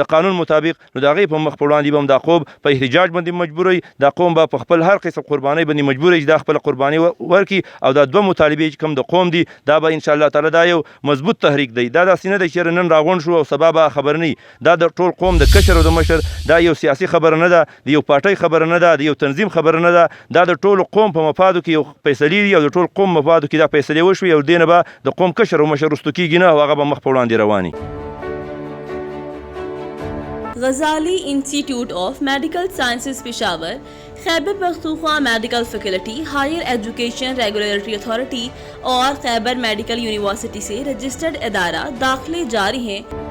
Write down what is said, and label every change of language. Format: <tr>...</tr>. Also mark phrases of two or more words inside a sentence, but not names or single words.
<ps>د قانون مطابق نو د هغې په مخ په وړاندې به هم دا قوم په احتجاج باندې مجبوروي دا قوم به په خپل هر قسم قربانۍ باندې مجبوروي چې دا خپله قرباني ورکړي او دا 2 مطالبې چې کوم د قوم دي دا به</ps> <ar>انشاءالله تعالی</ar> <ps>دا یو مضبوط تحریک دی دا داسې نه دی چې نن راغونډ شو او سبا به خبر نه دا د ټول قوم د کشر او د مشر دا یو سیاسي خبره نه ده د یو پارټۍ خبره نه ده د یو تنظیم خبره نه ده دا د ټول قوم په مفادو کې یو فیصلې دي او د ټول قوم مفادو کې دا فیصلې وشوي او دې نه به د قوم کشر او مشر رستو کېږي نه او هغه به مخ په وړاندې رواني</ps> <ur>غزالی انسٹیٹیوٹ آف میڈیکل سائنسز پشاور، خیبر پختونخوا میڈیکل فیکلٹی، ہائر ایجوکیشن ریگولیٹری اتھارٹی اور خیبر میڈیکل یونیورسٹی سے رجسٹرڈ ادارہ داخلے جاری ہیں۔</ur>